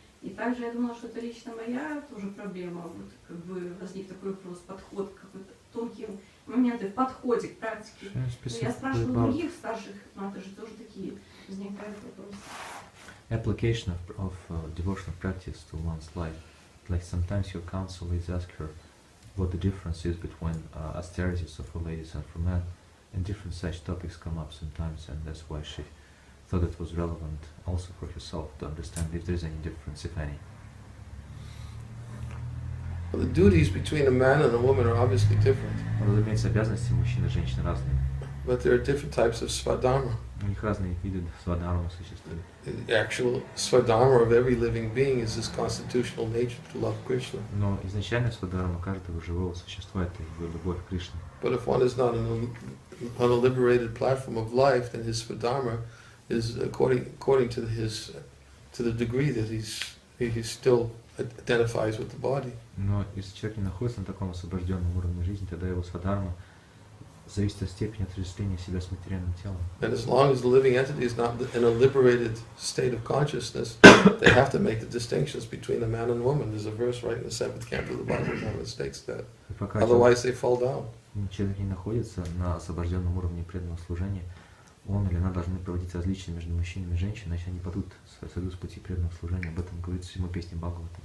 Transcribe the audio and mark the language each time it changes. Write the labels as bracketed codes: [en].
[ru] И также я думала, что это лично моя тоже проблема. Вот как бы возник такой вопрос, подход, какой-то тонкие моменты в подходе к практике. Но я спрашиваю других старших матажи, тоже такие возникают вопросы. [en] Application of devotional practice to one's life. Like sometimes your counsel leads ask her what the difference is between austerities for ladies and for men, and different such topics come up sometimes, and that's why she thought it was relevant also for herself to understand if there is any difference, if any. Well, the duties between a man and a woman are obviously different, [ru] Разумеется, обязанности мужчин и женщин разные. [en] but there are different types of svadharma. [ru] У них разные виды свадхармы существуют. [en] The actual svadharma of every living being is this constitutional nature to love Krishna. [ru] Но изначально свадхарма каждого живого существа — это его любовь к Кришне. [en] But if one is not on a liberated platform of life, then his svadharma is according to the degree that he still identifies with the body. [ru] Но если человек не находится на таком освобожденном уровне жизни, тогда его свадхарма зависит от степени отождествления себя с материальным телом. [en] And as long as the living entity is not in a liberated state of consciousness, they have to make the distinctions between a man and woman. There's a verse right in the 7th canto of the Bhagavatam that states that. [ru] И пока [en] Otherwise they fall down. [ru] человек не находится на освобожденном уровне преданного служения, он или она должны проводить различия между мужчинами и женщинами, иначе они сойдут с пути преданного служения. Об этом говорится в 7 песне Бхагавата.